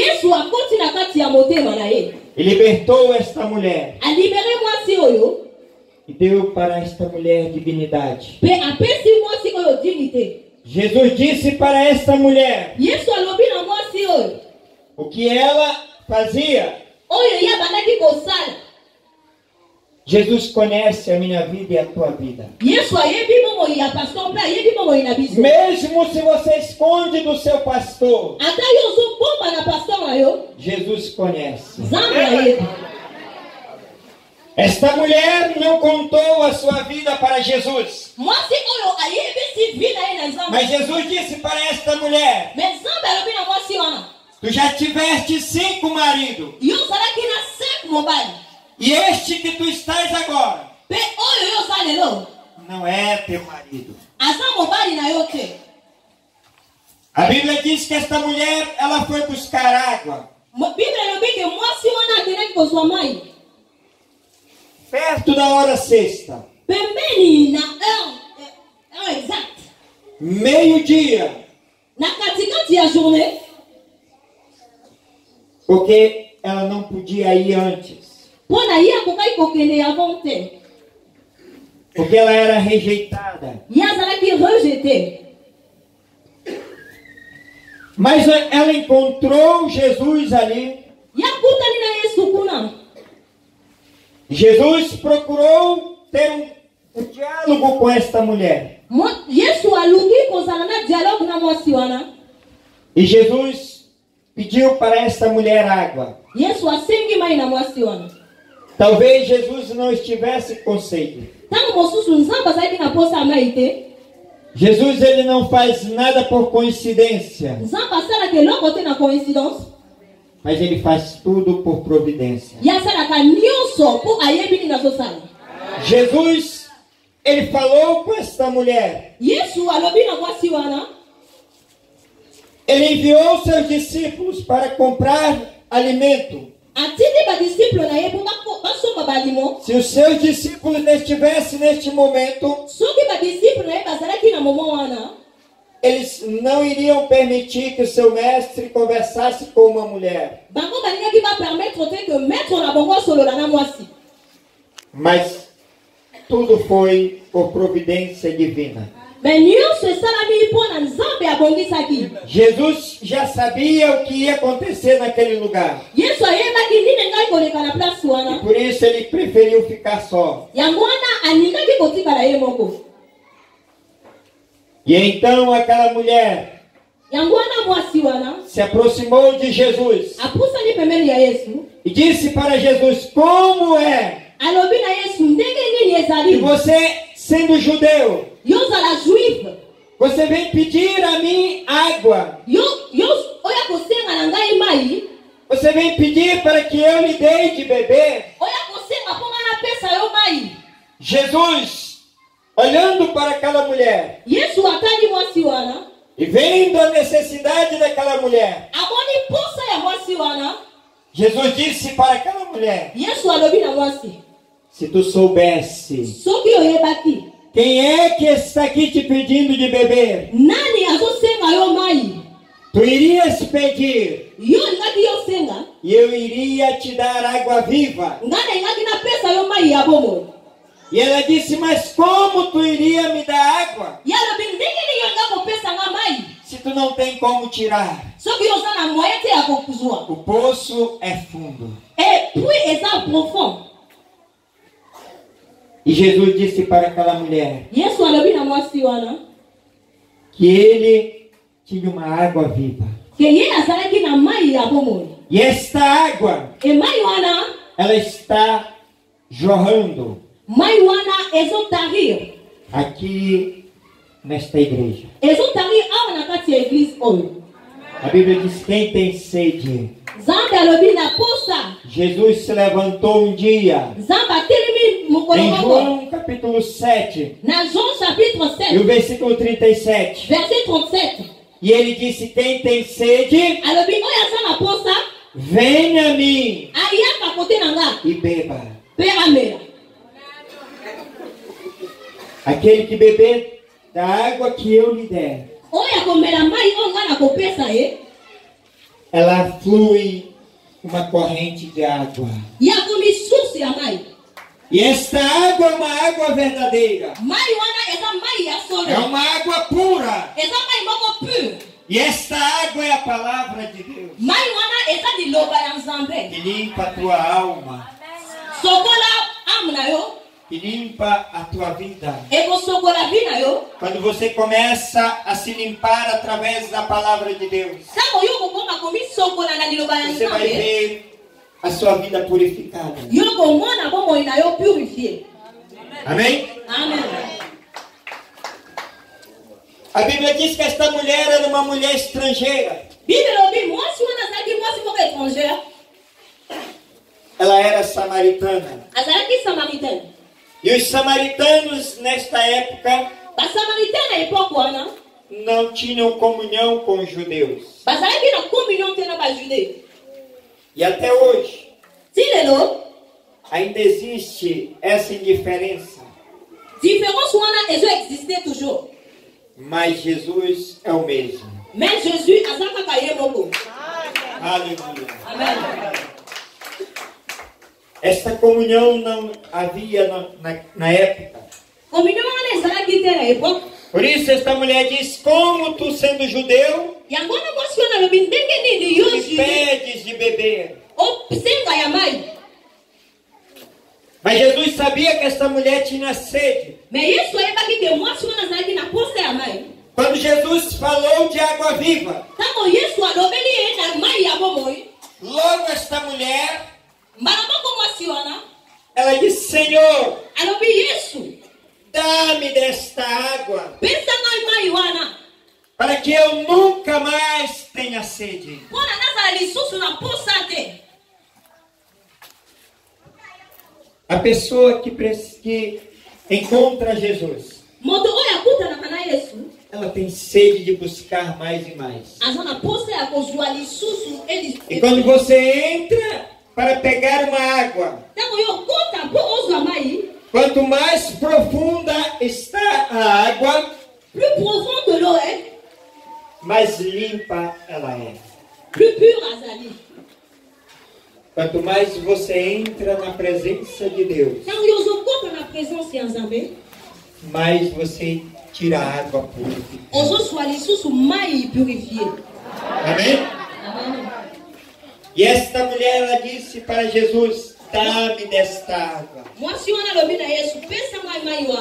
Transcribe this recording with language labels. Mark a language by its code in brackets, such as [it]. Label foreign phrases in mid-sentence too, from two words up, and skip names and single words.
[pt] E libertou esta mulher. E deu para esta mulher dignidade. Jesus disse para esta mulher O que ela fazia? [ln] oyo ye abandaki kosala. [pt] Jesus conhece a minha vida e a tua vida. [ln] Yesu ayebi bomoi ya pastor mpe ayebi bomoi na biso. [pt] Mesmo se você esconde do seu pastor, [ln] Ata yo ozobomba na pastor na yo, [pt] Jesus conhece. [ln] Nzambe ayebi. [pt] Esta mulher não contou a sua vida para Jesus. [ln] Mwasi oyo ayebisi vi na ye na Nzambe. [pt] Mas Jesus disse para esta mulher: [ln] Me Nzambe alobi na mwasi wana, [pt] tu já tiveste 5 maridos, [ln] yo ozalaki na 5 mobali. [pt] e este que tu estás agora [ln] Pe oyo yo oza lelo, [pt] não é teu marido. [ln] aza mobali na yo te. [pt] A Bíblia diz que esta mulher, ela foi buscar água [ln] Biblia elobi ke mwasi wana akendaki kozwa mai [pt] perto da hora sexta, [ln] pembeni na [fr] heure exact, [pt] meio-dia, [ln] na katikati ya journée, [pt] porque ela não podia ir antes, [ln] mpona ye akokaki kokende avant te. [pt] porque ela era rejeitada. [ln] Ye azalaki rejeté. [pt] Mas ela encontrou Jesus ali. [ln] Ye akutani na Yesu kuna. [pt] Jesus procurou ter um diálogo com esta mulher. [ln] Yesu aluki kozala na dialogue na mwasi wana. [pt] E Jesus pediu para esta mulher água. [ln] Yesu asengi mai na mwasi wana. [pt] Talvez Jesus não estivesse com sede. [ln] Tango mosusu Nzambe azalaki na posa ya mai te. [pt] Jesus, ele não faz nada por coincidência, [ln] Nzambe asalaka eloko te na coincidence. [pt] mas ele faz tudo por providência. [ln] Ye asalaka nyonso mpo ayebi nini azosala. [pt] Jesus, ele falou com esta mulher. [ln] Yesu alobi na mwasi wana. [pt] Ele enviou seus discípulos para comprar alimento. [ln] Atindi badisciple na ye mpo basomba balimo. [pt] Se os seus discípulos não estivessem neste momento, [ln] Soki badisciple na ye bazalaki na momo wana, [pt] eles não iriam permitir que o seu mestre conversasse com uma mulher. [ln] bango balingaki bapermettre te ke maître na bango asolola na mwasi. [pt] Mas tudo foi por providência divina. [ln] Me nyonso esalami mpo na Nzambe abongisaki. [pt] Jesus já sabia o que ia acontecer naquele lugar. [ln] Yesu ayebaki nini ngai koleka na place [pt] E [ln] wana. [pt] por isso ele preferiu ficar só. [ln] Yango wana alingaki kotikala ye moko. [pt] E então aquela mulher [ln] Yango wana mwasi wana [pt] se aproximou de Jesus [ln] apusani pembeni ya Yesu. [pt] e disse para Jesus: como é [ln] Alobi na Yesu ndenge nini [pt] que [ln] ezali. [pt] você, sendo judeu, [ln] Yo ozala juive. [pt] você vem pedir a mim água? [ln] Yo oya kosenga na ngai mai. [pt] Você vem pedir para que eu lhe dê de beber? [ln] Oya kosenga mpo ngai napesa yo mai. [pt] Jesus, olhando para aquela mulher [ln] Yesu atali mwasi wana. [pt] e vendo a necessidade daquela mulher, [ln] Amoni posa ya mwasi wana. [pt] Jesus disse para aquela mulher: [ln] Yesu alobi na mwasi. [pt] se tu soubesse [ln] Soki oyebaki. [pt] quem é que está aqui te pedindo de beber, [ln] Nani azosenga yo mai. [pt] tu irias pedir [ln] Yo ingaki yo senga. [pt] e eu iria te dar água viva. [ln] Ngana ingaki napesa yo mai ya bomoi. [pt] E ela disse: mas como tu iria me dar água [ln] Yalobi ndenge ni yo nga kopesa nga mai. [pt] se tu não tem como tirar? [ln] Soki yo oza na moyen te ya kokuzwa. [pt] O poço é fundo. [fr] Et puis [ln] eza profond. [pt] E Jesus disse para aquela mulher [ln] Yesu alobi na mwasi wana. [pt] que ele tinha uma água viva. [ln] Ke ye azalaki na mai ya bomoi. [pt] E esta água, [ln] E mai wana. [pt] ela está jorrando [ln] Mai wana ezotarir. [pt] aqui nesta igreja. [ln] Ezotarir awa na kati ya église oyo. [pt] A Bíblia diz: quem tem sede. [ln] Nzambe alobi na posa. [pt] Jesus se levantou um dia, [ln] Nzambe atelemi mokolo [pt] em [ln] moko. [pt] João capítulo 7, [ln] Na Jean chapitre [pt] e o [ln] 7. [pt] versículo 37. [fr] Verset 37. [pt] E ele disse: quem tem sede, [ln] Alobi oyo aza na posa. [pt] venha a mim [ln] Ayaka kote na nga. [pt] e beba. [ln] Mpe amela. [pt] Aquele que beber da água que eu lhe der, [ln] Oyo akomela mai oyo nga na kopesa ye. [pt] ela flui uma corrente de água. [ln] Yakomi source ya mai. [pt] E esta água é uma água verdadeira. [ln] Mai wana eza mai ya [pt] É [ln] solo. [pt] uma água pura. [ln] Eza mai moko pur. [pt] E esta água é a palavra de Deus. [ln] mai wana eza liloba ya nzambe. [pt] Que limpa a tua alma. [ln] Sokola âme na yo. [pt] Que limpa a tua vida. [ln] Ekosokola vi na yo. [pt] Quando você começa a se limpar através da palavra de Deus, [ln] Tango yo kokoma komisokola na liloba ya [pt] você vai [ln] nzambe. [pt] ver a sua vida purificada. [ln] Yo komona bomoi na yo purifié. [pt] Amém? [ln] Amen. [pt] A Bíblia diz que esta mulher era uma mulher estrangeira. [ln] Bible lobi mwasi wana azalaki mwasi moko étrangère. [pt] Ela era samaritana. [ln] Azalaki samaritaine. [pt] E os samaritanos, nesta época, [ln] Basamaritaine na époque wana [pt] não tinham comunhão com os judeus. [ln] bazalaki na communion te na bajude. [pt] E até hoje, [ln] Ti lelo [pt] ainda existe essa indiferença. [ln] différence wana ezo exister toujours. [pt] Mas Jesus é o mesmo. [ln] Mais Jésus aza kaka ye moko. [pt] Aleluia. [ln] Amen. [pt] Esta comunhão não havia na época. [ln] Communion wana ezalaki te na époque. [pt] Por isso esta mulher diz, como tu sendo judeu, [ln] Yango wana mwasi wana lobi ndenge nini yo [pt] me [ln] jude [pt] pedes de beber. [ln] osenga ya mai. [pt] Mas Jesus sabia que esta mulher tinha sede. [ln] Mais Yesu ayebaki ke mwasi wana azalaki na posa ya mai. [pt] Quando Jesus falou de água viva, [ln] Tango Yesu alobeli ye na mai ya bomoi, [pt] logo esta mulher, [ln] mbala moko mwasi wana [pt] ela disse, Senhor, [ln] alobi Yesu [pt] dá-me desta água, [ln] pesa ngai mai wana [pt] para que eu nunca mais tenha sede. [ln] mpona nazala lisusu na posa te. [pt] A pessoa que encontra Jesus, [ln] Moto oyo akutanaka na Yesu [pt] ela tem sede de buscar mais e mais. [ln] aza na posa ya kozwa lisusu [pt] E quando você entra para pegar uma água, [ln] ntango yo okota mpo ozwa mai, [pt] quanto mais profunda está a água, [fr] plus profonde l'eau est, [pt] mais limpa ela é. [fr] plus pure azali. [pt] Quanto mais você entra na presença de Deus, [ln] Ntango yo ozokota na présence ya Nzambe, [pt] mais você tira a água purificada. [ln] ozozwa lisusu mai purifié. [pt] Amém? [ln] Amen. [pt] E esta mulher, ela disse para Jesus, dá-me desta água, [ln] Mwasi wana alobi na Yesu pesa ngai mai wana